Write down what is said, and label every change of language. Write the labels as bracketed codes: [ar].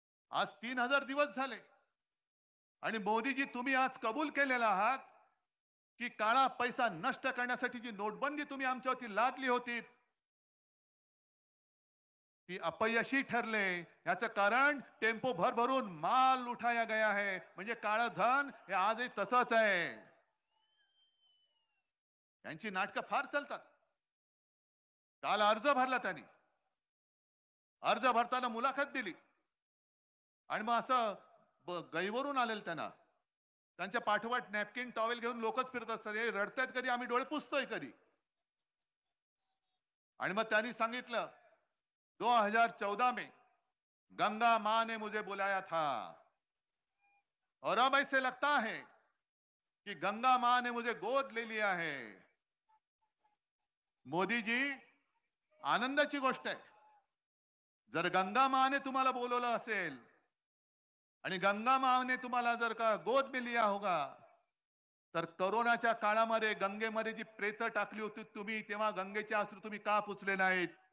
[mr] आज 3000 दिवस झाले आणि मोदीजी तुम्ही आज कबूल केलेला आहात की काळा पैसा नष्ट करण्यासाठी जी नोटबंदी तुम्ही आमच्यावरती लादली होती ती अपयशी ठरले. याचं कारण टेम्पो भर भरून [hi] माल उठाया गया है. [mr] म्हणजे काळं धन हे आजही तसंच आहे. त्यांची नाटकं फार चालतात. काल अर्ज भरला त्यांनी, अर्ज भरताना मुलाखत दिली आणि मग असं गैवरून आलेलं त्यांना. त्यांच्या पाठोपाठ नॅपकिन टॉवेल घेऊन लोकच फिरत असतात, हे रडतायत कधी, आम्ही डोळे पुसतोय कधी. आणि मग त्यांनी सांगितलं [hi] 2014 में गंगा मां ने मुझे बुलाया था और अब ऐसे लगता है कि गंगा मां ने मुझे गोद ले लिया है. मोदी जी, [mr] आनंदाची गोष्ट आहे. जर गंगा माने तुम्हाला बोलवलं असेल आणि गंगा माने तुम्हाला जर का [hi] गोद में लिया होगा, [mr] तर करोनाच्या काळामध्ये गंगेमध्ये जी प्रेत टाकली होती तुम्ही, तेव्हा गंगेचे अश्रू तुम्ही का पुसले नाहीत?